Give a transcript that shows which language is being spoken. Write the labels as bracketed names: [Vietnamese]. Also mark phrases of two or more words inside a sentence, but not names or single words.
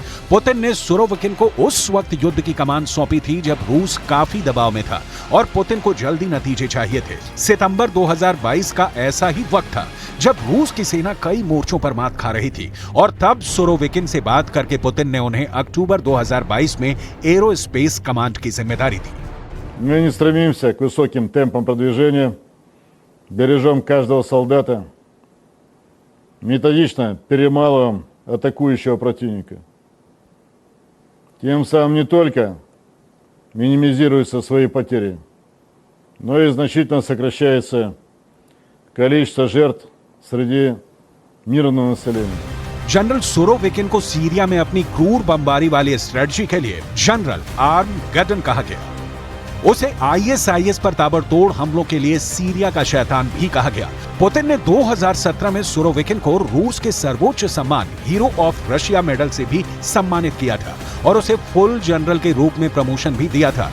[Hindi] पुतिन ने सुरोविकिन को उस वक्त युद्ध की कमान सौंपी थी जब रूस काफी दबाव में था और पुतिन को जल्दी नतीजे चाहिए थे। सितंबर 2022 का ऐसा ही वक्त था जब रूस की सेना कई मोर्चों पर मात खा रही थी और तब सुरोविकिन से बात करके पुतिन ने उन्हें अक्टूबर 2022 में [English] aerospace command [Hindi] की जिम्मेदारी दी। [Russian] Мы не стремимся к высоким темпам продвижения, бережем каждого солдата, методично перемалываем атакующего противника. Тем самым не только минимизируются свои потери, но и значительно сокращается количество жертв среди мирного населения. [Hindi] जनरल सुरोविकिन को सीरिया में अपनी क्रूर बमबारी वाली स्ट्रेटजी के लिए जनरल आर्मगेडन कहा गया। उसे आईएसआईएस पर ताबड़तोड़ हमलों के लिए सीरिया का शैतान भी कहा गया। पुतिन ने 2017 में सुरोविकिन को रूस के सर्वोच्च सम्मान हीरो ऑफ रशिया मेडल से भी सम्मानित किया था और उसे [English] full general [Hindi] के रूप में प्रमोशन भी दिया था।